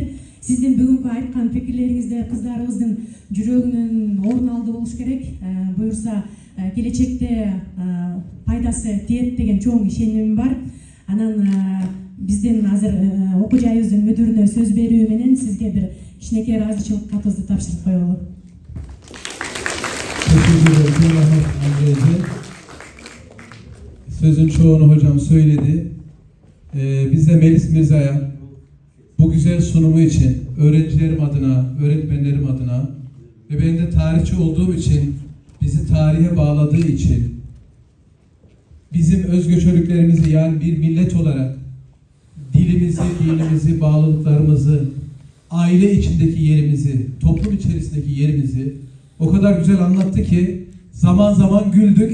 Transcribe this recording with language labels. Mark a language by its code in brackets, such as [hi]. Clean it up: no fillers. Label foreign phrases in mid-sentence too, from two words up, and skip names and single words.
[ky] Сиздин бүгүнкү айткан пикирлериңиздер кыздарыбыздын жүрөгүнөн орун алды болуш керек. Буюрса келечекте пайдасы тиет деген чоң ишенимим бар. Анан биздин азыр окуу жайыбыздын мүдүрүнө сөз берүү менен сизге бир кичинекей ыраазычылык катыбызды тапшырып коелу. [tr] Sözün çoğunu hocam söyledi. Biz de Melis Mirza'ya bu güzel sunumu için öğrencilerim adına, öğretmenlerim adına ve ben de tarihçi olduğum için, bizi tarihe bağladığı için, bizim özgöçülüklerimizi yani bir millet olarak dilimizi, dinimizi, bağlılıklarımızı, aile içindeki yerimizi, toplum içerisindeki yerimizi o kadar güzel anlattı ki zaman zaman güldük.